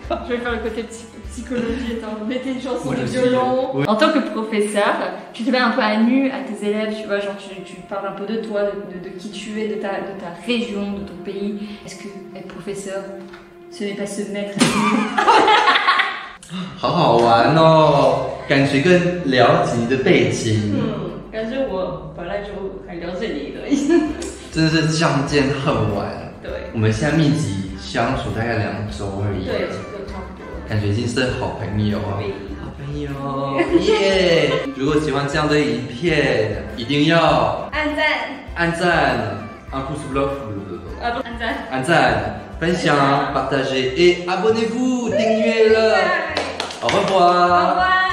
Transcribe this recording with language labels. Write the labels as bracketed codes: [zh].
[fr] Je vais faire le côté psychologie, mettez une chanson de violon. Oui. En tant que professeur, tu te mets un peu à nu à tes élèves, tu vois, genre tu parles un peu de toi, de qui tu es, de ta région, de ton pays. Est-ce que être professeur, ce n'est pas se mettre à nu? [zh] 好好玩哦，感觉更了解你的背景。感觉我本来就很了解你的。真是相见恨晚。对，我们现在密集相处大概2周而已。对，差不多。感觉已经是好朋友啊。好朋友，耶！如果喜欢这样的影片，一定要按赞， [fr] un pouce bleu， [zh] 按赞，分享， [fr] partager et abonnez-vous， [zh] 订阅了。 [fr] Au revoir.